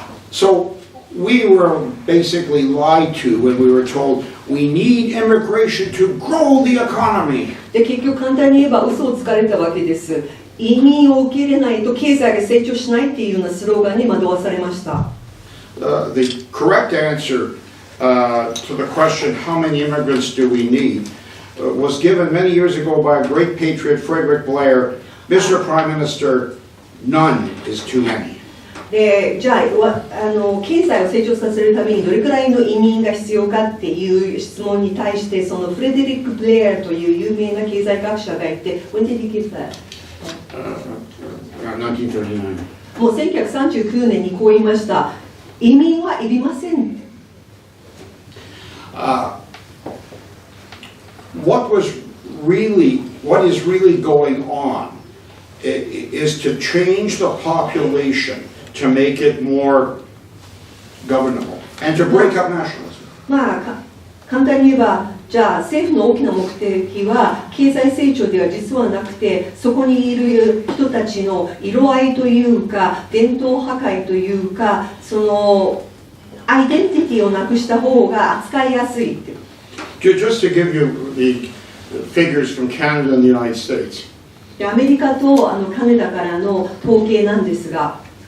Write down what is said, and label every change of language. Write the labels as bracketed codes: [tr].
[en] So we were basically lied to when we were told we need immigration to grow the economy. [ja] で結局簡単に言えば嘘をつかれたわけです。移民を受け入れないと経済が成長しないっていうようなスローガンに惑わされました。 [en] The correct answer to the question how many immigrants do we need was given many years ago by a great patriot, Frederick Blair. Mr. Prime Minister, none is too many. [ja] でじゃあ経済を成長させるためにどれくらいの移民が必要かっていう質問に対してそのフレデリック・ブレアという有名な経済学者がいて [en] When did he give that? 1939. [ja] もう1939年にこう言いました。移民はいりません。 [en] What is really going on is to change the population to make it more governable and to break up nationalism. [ja] 簡単に言えばじゃあ政府の大きな目的は経済成長では実はなくて、そこにいる人たちの色合いというか伝統破壊というか、そのアイデンティティをなくした方が扱いやすいっていう。 [en] Just to give you the figures from Canada and the United States. [ja] でアメリカとカナダからの統計なんですが、